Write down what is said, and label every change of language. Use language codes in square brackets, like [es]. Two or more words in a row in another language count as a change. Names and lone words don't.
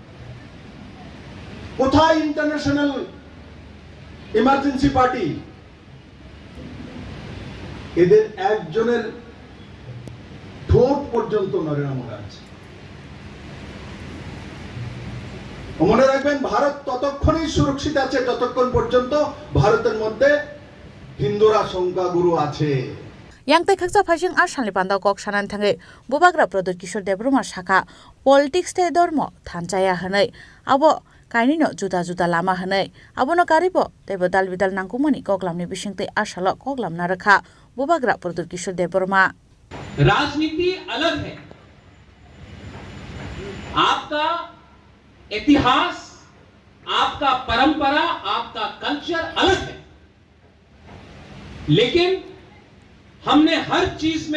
[bn] কোথায় [en] International Emergency Party [bn] এদের একজনের ঠোঁট পর্যন্ত নড়ে না মহারাজ মনে রাখবেন ভারত ততক্ষণই সুরক্ষিত আছে যতক্ষণ পর্যন্ত ভারতের মধ্যে হিন্দুরা সংখ্যাগুরু আছে [trp] yang te khaksa phasing ar shalni panda kok shanan thange bobagra prodot kishor debruma shaka politics te dormo thanchaya hanai abo kaini no juda juda lama hanai abono karibo tebo dalbidal nangkumani koklamni bisingte ashala koklam na rakha bobagra prodot kishor debruma [hi] राजनीति अलग है आपका इतिहास आपका परंपरा आपका कल्चर अलग है लेकिन हमने हर चीज